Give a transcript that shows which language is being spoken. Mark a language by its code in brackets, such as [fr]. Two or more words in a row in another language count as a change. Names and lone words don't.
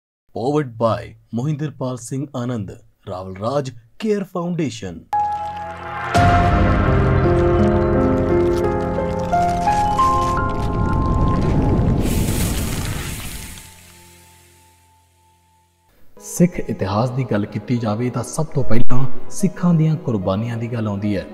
[en] Powered by Mohinderpal Singh Anand, Raval Raj Care Foundation. [pa] ਸਿੱਖ ਇਤਿਹਾਸ ਕੀ ਗੱਲ ਕੀ ਜਾਏ ਤੋ ਸਭ ਤੋ ਪਹਿਲਾ ਸਿੱਖਾਂ ਦੀਆਂ ਕੁਰਬਾਨੀਆਂ ਕੀ ਗੱਲ ਆਉਂਦੀ ਹੈ।